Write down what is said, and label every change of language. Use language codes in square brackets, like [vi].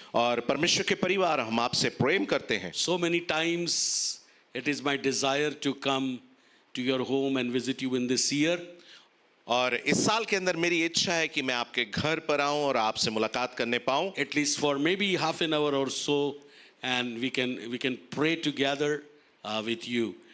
[hi] और परमेश्वर के परिवार हम आपसे प्रेम करते हैं। [en] So many times it is my desire to come to your home and visit you in this year. [hi] और इस साल के अंदर मेरी इच्छा है कि मैं आपके घर पर आऊं और आपसे मुलाकात करने पाऊं। [en] At least for maybe half an hour or so, and we can pray together with you.